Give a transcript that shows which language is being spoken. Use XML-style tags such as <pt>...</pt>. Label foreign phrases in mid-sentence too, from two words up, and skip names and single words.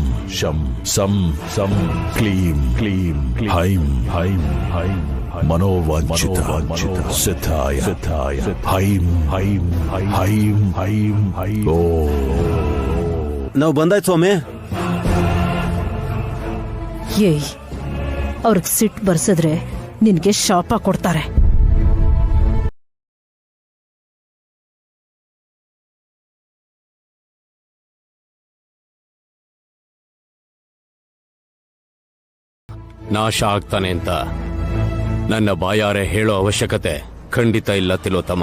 <sa>శం సం సం క్లీం క్లీం హైం హైం హైం మనోవాంఛిత సిద్ధాయ సిద్ధాయ హైం హైం హైం హైం హైం.</sa> <kn>ಓ, ನಾವು ಬಂದಾಯ್ತು ಸ್ವಾಮಿ. ಏಯ್, ಅವ್ರಿಗೆ ಸಿಟ್ ಬರ್ಸಿದ್ರೆ ನಿನ್ಗೆ ಶಾಪ ಕೊಡ್ತಾರೆ. ನಾಶ ಆಗ್ತಾನೆ ಅಂತ ನನ್ನ ಬಾಯಾರೆ ಹೇಳೋ ಅವಶ್ಯಕತೆ ಖಂಡಿತ ಇಲ್ಲ ತಿಲೋತ್ತಮ.</kn>